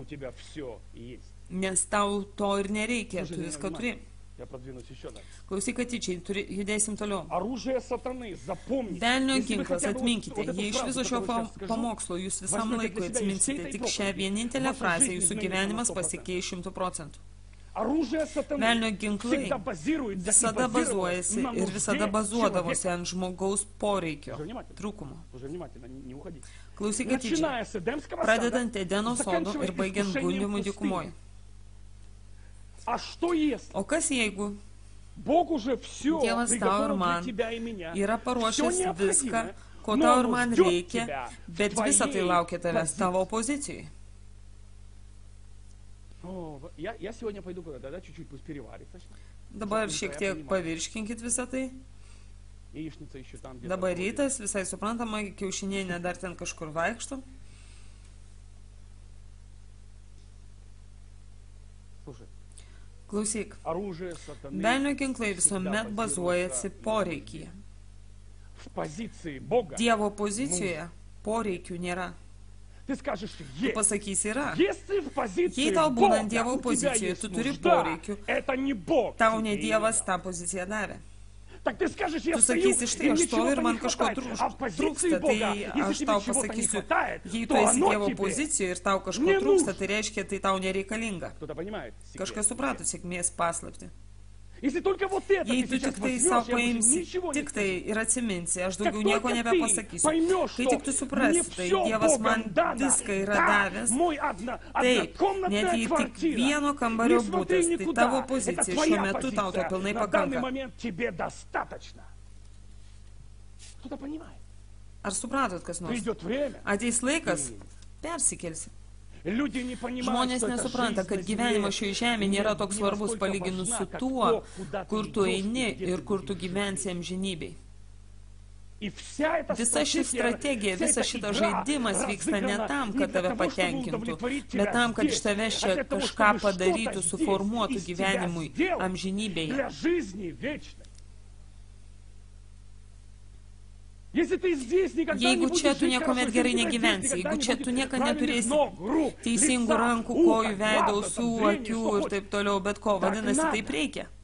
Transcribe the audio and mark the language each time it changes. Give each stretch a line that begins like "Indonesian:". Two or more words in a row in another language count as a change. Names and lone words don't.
Russian: У тебя все есть.
Lithuanian: Nes tau to ir nereikia, tu
Russian: Слушай,
Lithuanian: viską turi.
Russian: Я продвинусь еще дальше.
Lithuanian: Klausyk atidžiai, judėsim toliau.
Russian: Оружие сатаны, запомните.
Lithuanian: Velnio
Russian: Если вы
Lithuanian: ginklas,
Russian: хотя бы
Lithuanian: atminkite,
Russian: вот эту
Lithuanian: jei iš
Russian: фразу,
Lithuanian: viso šio
Russian: которую я сейчас скажу,
Lithuanian: pamokslo jūs visam
Russian: возьмете
Lithuanian: laikui
Russian: для себя из всей
Lithuanian: atsiminsite
Russian: этой
Lithuanian: tik šią
Russian: проповеди,
Lithuanian: vienintelę
Russian: ваша
Lithuanian: frazę,
Russian: жизнь
Lithuanian: jūsų
Russian: изменится
Lithuanian: gyvenimas
Russian: на 100%.
Lithuanian: pasikeis 100%.
Russian: Оружие сатаны
Lithuanian: Velnio ginklai
Russian: всегда базируется и
Lithuanian: visada
Russian: базировалось
Lithuanian: bazuojasi
Russian: на
Lithuanian: ir visada
Russian: нужде
Lithuanian: bazuodavosi
Russian: человека.
Lithuanian: ant žmogaus poreikio,
Russian: Слушай внимательно.
Lithuanian: trūkumo.
Russian: Слушай внимательно, не уходи.
Lithuanian: Klausyk atidžiai,
Russian: Начиная с Эдемского
Lithuanian: pradedant
Russian: сада,
Lithuanian: Edeno sodu
Russian: заканчивая
Lithuanian: ir baigiant
Russian: искушением
Lithuanian: gundymu
Russian: в
Lithuanian: dykumoje.
Russian: пустыне. А что если
Lithuanian: O kas jeigu
Russian: Бог уже все
Lithuanian: Dievas tau ir
Russian: приготовил для
Lithuanian: man
Russian: тебя и меня?
Lithuanian: yra
Russian: Всё
Lithuanian: paruošęs viską,
Russian: необходимое,
Lithuanian: ko
Russian: но
Lithuanian: tau ir
Russian: Он
Lithuanian: man
Russian: ждет
Lithuanian: reikia,
Russian: тебя в
Lithuanian: bet visa tai
Russian: твоей
Lithuanian: laukia tavęs
Russian: позиции.
Lithuanian: tavo pozicijai.
Russian: О, я сегодня пойду куда-то, да, чуть-чуть пусть переварится.
Lithuanian: Dabar šiek tiek pavirškinkit visą tai.
Russian: Яичница еще там где-то.
Lithuanian: Dabar
Russian: ходит.
Lithuanian: rytas, visai suprantama, kiaušinienė dar ten kažkur vaikšto.
Russian: Слушай,
Lithuanian: Klausyk,
Russian: оружие сатаны
Lithuanian: velnio ginklai
Russian: всегда
Lithuanian: visuomet bazuojasi poreikyje.
Russian: в позиции Бога.
Lithuanian: Dievo pozicijoje poreikių nėra.
Russian: Ты скажешь,
Lithuanian: Tu
Russian: есть.
Lithuanian: pasakysi yra.
Russian: Если в позиции
Lithuanian: Jei tau
Russian: Бога
Lithuanian: būnant Dievo
Russian: у тебя
Lithuanian: pozicijoje,
Russian: есть
Lithuanian: tu turi
Russian: нужда,
Lithuanian: poreikių,
Russian: это не Бог
Lithuanian: tau ne
Russian: тебе
Lithuanian: Dievas
Russian: ее
Lithuanian: tą poziciją davė.
Russian: дал. Так ты скажешь, я
Lithuanian: Tu
Russian: стою,
Lithuanian: sakysi,
Russian: и
Lithuanian: štai aš stoju
Russian: ничего
Lithuanian: ir man
Russian: не
Lithuanian: kažko
Russian: хватает. А в позиции
Lithuanian: trūksta,
Russian: Бога,
Lithuanian: tai
Russian: если
Lithuanian: aš
Russian: тебе
Lithuanian: tau
Russian: чего-то не
Lithuanian: pasakysiu,
Russian: хватает,
Lithuanian: jei tu
Russian: то
Lithuanian: esi
Russian: оно
Lithuanian: Dievo
Russian: тебе
Lithuanian: pozicijoje ir tau kažko
Russian: не
Lithuanian: trūksta,
Russian: нужно.
Lithuanian: tai reiškia, tai tau nereikalinga.
Russian: Кто-то понимает? секрет?
Lithuanian: Kažkas suprato sėkmės paslapti.
Russian: Если только вот это
Lithuanian: Jei
Russian: ты
Lithuanian: tu
Russian: сейчас
Lithuanian: tik tai
Russian: возьмешь,
Lithuanian: savo
Russian: я больше
Lithuanian: paimsi,
Russian: ничего не
Lithuanian: tik tai ir atsiminsi, aš
Russian: Как
Lithuanian: daugiau nieko
Russian: только ты
Lithuanian: nebepasakysiu.
Russian: поймешь,
Lithuanian: Kai
Russian: что
Lithuanian: tik tu
Russian: мне
Lithuanian: suprasi, tai
Russian: всё
Lithuanian: Dievas man
Russian: Богом дано,
Lithuanian: viską yra
Russian: да,
Lithuanian: davęs,
Russian: мой
Lithuanian: taip,
Russian: однокомнатная
Lithuanian: net jei tik
Russian: квартира,
Lithuanian: vieno kambario
Russian: не смотри
Lithuanian: būtas, tai
Russian: никуда,
Lithuanian: tavo
Russian: это
Lithuanian: pozicija šiuo
Russian: твоя
Lithuanian: metu tau to
Russian: позиция,
Lithuanian: pilnai
Russian: на данный
Lithuanian: pakanka.
Russian: момент тебе достаточно. Кто-то понимает?
Lithuanian: Ar supratot kas nors?
Russian: Придет время,
Lithuanian: Ateis laikas, persikelsi.
Russian: люди не понимают,
Lithuanian: Žmonės
Russian: что эта
Lithuanian: nesupranta,
Russian: жизнь
Lithuanian: kad
Russian: на
Lithuanian: gyvenimas
Russian: земле
Lithuanian: šioje žemėje nėra toks
Russian: не
Lithuanian: svarbus
Russian: настолько
Lithuanian: palyginus
Russian: важна,
Lithuanian: su
Russian: как
Lithuanian: tuo,
Russian: то, куда ты
Lithuanian: kur tu
Russian: идешь и
Lithuanian: eini
Russian: где
Lithuanian: ir
Russian: ты
Lithuanian: kur tu
Russian: будешь
Lithuanian: gyvensi
Russian: жить.
Lithuanian: amžinybei. Visa ši strategija, visas šitas žaidimas vyksta ne tam, kad tave patenkintų, bet tam, kad iš tavęs čia kažką padarytų, suformuotų gyvenimui amžinybėje. Jeigu čia tu niekuomet gerai negyvensi, jeigu čia tu niekada neturėsi teisingų rankų, kojų, veido, ausų, akių ir taip toliau, bet ko, vadinasi, taip reikia.